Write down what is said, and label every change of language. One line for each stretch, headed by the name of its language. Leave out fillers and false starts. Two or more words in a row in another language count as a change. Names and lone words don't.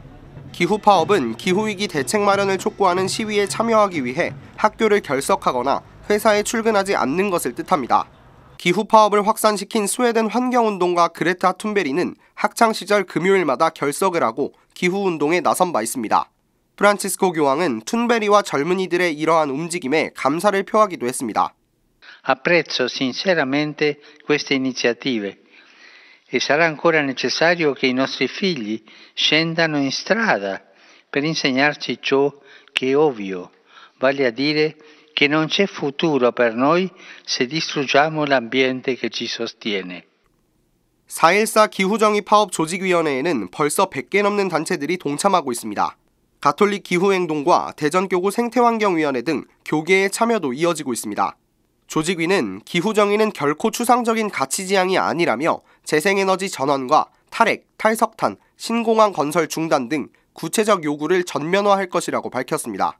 Korean: 기후파업은 기후위기 대책 마련을 촉구하는 시위에 참여하기 위해 학교를 결석하거나 회사에 출근하지 않는 것을 뜻합니다. 기후파업을 확산시킨 스웨덴 환경운동가 그레타 툰베리는 학창시절 금요일마다 결석을 하고 기후운동에 나선 바 있습니다. 프란치스코 교황은 툰베리와 젊은이들의 이러한 움직임에 감사를 표하기도 했습니다.
Italian: Apprezzo sinceramente queste iniziative e sarà ancora necessario che i nostri figli scendano in strada per insegnarci ciò che è ovvio, vale a dire che non c'è futuro per noi se distruggiamo l'ambiente che ci sostiene.
Korean: 4.14 기후정의 파업 조직위원회에는 벌써 100개 넘는 단체들이 동참하고 있습니다. 가톨릭 기후행동과 대전교구 생태환경위원회 등 교계의 참여도 이어지고 있습니다. 조직위는 기후정의는 결코 추상적인 가치지향이 아니라며 재생에너지 전환과 탈핵, 탈석탄, 신공항 건설 중단 등 구체적 요구를 전면화할 것이라고 밝혔습니다.